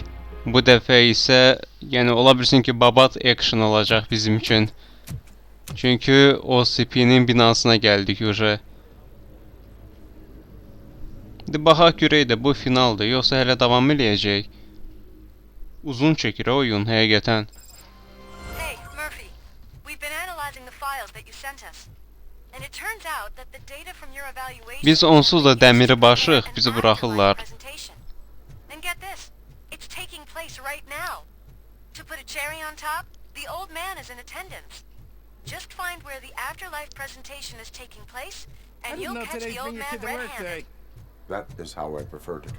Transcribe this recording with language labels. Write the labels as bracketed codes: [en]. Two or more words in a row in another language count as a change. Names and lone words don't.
[az] Bu dəfə isə, yəni ola bilsin ki, babat action olacaq bizim üçün. Çünki OCP'nin binasına gəldik uje. İndi baxaq görək də bu finaldır, yoxsa hələ davam eləyəcək. Uzun çəkir oyun həqiqətən. [en] Hey, Murphy. We've been analyzing the files that you sent us. And it turns out that the data from your evaluation [az] Biz onsuz da dəmiri başıq, bizi buraxırlar. [en] And get this, it's taking place right now. To put a cherry on top, the old man is in attendance. Just find where the afterlife presentation is taking place, and you'll catch the old man red-handed. That is how I prefer to catch